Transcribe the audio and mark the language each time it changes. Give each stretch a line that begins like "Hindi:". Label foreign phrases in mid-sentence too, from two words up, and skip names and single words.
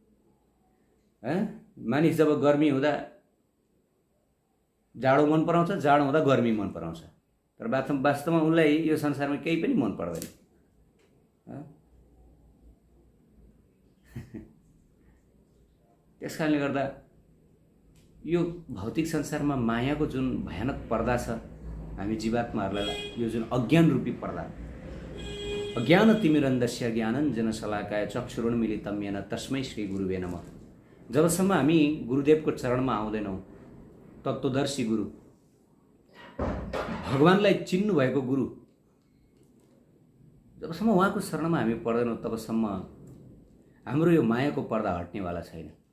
Nepali: मानिस जब गर्मी हुँदा जाडो मन पराउँछ, जाडो हुँदा गर्मी मन पराउँछ, तर वास्तवमा उनलाई यो संसारमा केही पनि मन पर्दैन। त्यस कारणले गर्दा यो भौतिक संसारमा मायाको जुन भयानक पर्दा छ, हामी जीवात्माहरूलाई यो जुन अज्ञान रूपी पर्दा,
Sanskrit: अज्ञान तिमिरन्धस्य ज्ञानञ्जन शलाकाय चक्षुरुन्मीलितं येन तस्मै श्री गुरुवे नमः।
Nepali: जबसम्म हामी गुरुदेवको चरणमा आउँदैनौँ, तत्त्वदर्शी गुरु, भगवान्लाई चिन्नु भएको गुरु, जबसम्म उहाँको शरणमा हामी पर्दैनौँ, तबसम्म हाम्रो यो मायाको पर्दा हट्नेवाला छैन।